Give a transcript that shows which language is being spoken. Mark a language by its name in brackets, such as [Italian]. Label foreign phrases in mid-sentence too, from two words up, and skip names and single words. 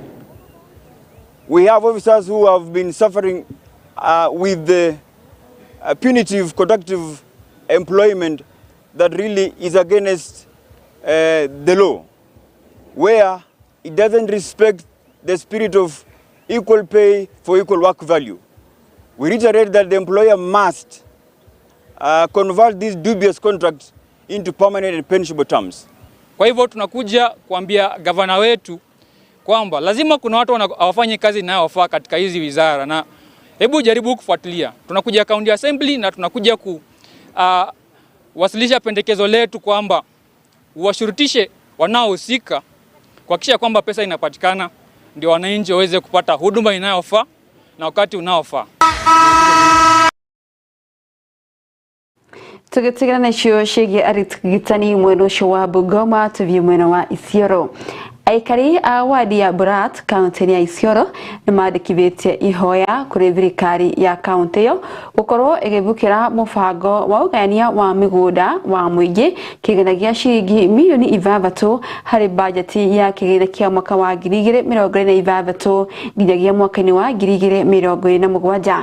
[English] We have officers who have been suffering with the punitive contractive employment that really is against the law, where it doesn't respect the spirit of equal pay for equal work value. We reiterate that the employer must convert these dubious contracts into permanent and pensionable terms. [Swahili] Kwa hivyo tunakuja kuambia gavana wetu kwamba lazima kuna watu hawafanye kazi inayofaa katika hizi wizara, na hebu jaribu kufuatilia. Tunakuja [English] county assembly [Swahili] na tunakuja kuwasilisha pendekezo letu kwamba washurutishe wanaohusika kuhakikisha kwamba pesa inapatikana ndio wananchi waweze kupata huduma inayofaa na wakati unaofaa. [Kikuyu] Tugitigana na cio ciĩgiĩ arigitani mwena ũcio wa Bungoma tũthiĩ mwena wa Isiolo. Aikari a wadi ya Borat kaunti ya Isiolo nĩ mandĩkithĩtie ihoya kũrĩ thirikari ya kaunti ĩyo gũkorwo ĩgĩthukĩra mũbango wa ũgayania wa mĩgũnda wa mũingĩ kĩgĩna gĩa ciringi milioni 6 harĩ bajeti ya kĩgĩna kĩa mwaka wa 2026 nginyagia mwaka-inĩ wa 2027.